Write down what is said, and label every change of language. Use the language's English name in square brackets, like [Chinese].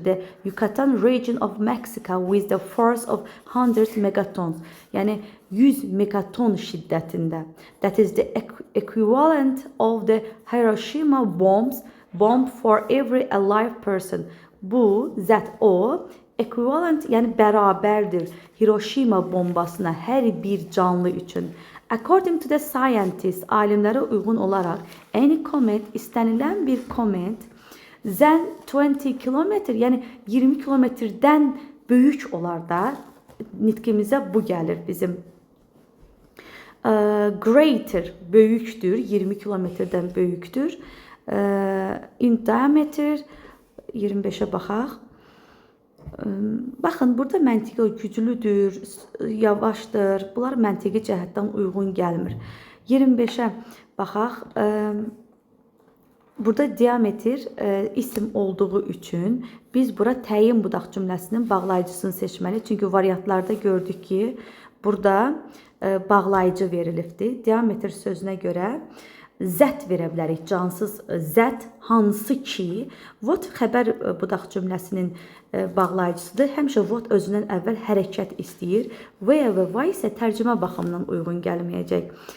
[English] The Yucatan region of Mexico with the force of 100 megatons. [Azerbaijani] Yəni, 100 megaton şiddətində. [English] That is the equivalent of the Hiroshima bomb for every alive person. [Azerbaijani] Bu, zət o, equivalent, yəni bərabərdir Hiroshima bombasına hər bir canlı üçün. [English] According to the scientists, [Azerbaijani] alimlərə uyğun olaraq, [English] any comet, [Azerbaijani] istənilən bir comet, [English] than 20 kilometr, [Azerbaijani] yəni 20 kilometrdən böyük olar da, nitqimizə bu gəlir bizim. [English] Greater, [Azerbaijani] böyükdür, 20 kilometrdən böyükdür. [English] In diameter, [Azerbaijani] 25'ə baxaq. Baxın, burada məntiqi güclüdür, yavaşdır. Bunlar məntiqi cəhətdən uyğun gəlmir. 25'ə baxaq. Burada diametr isim olduğu üçün biz bura təyin budaq cümləsinin bağlayıcısını seçməli. Çünki variantlarda gördük ki, burada bağlayıcı verilibdir. Diametr sözünə görə zət verə bilərik, cansız zət, hansı ki, what xəbər budaq cümləsinin bağlayıcısıdır. Həmişə what özündən əvvəl hərəkət istəyir. Və vay isə tərcümə baxımından uyğun gəlməyəcək.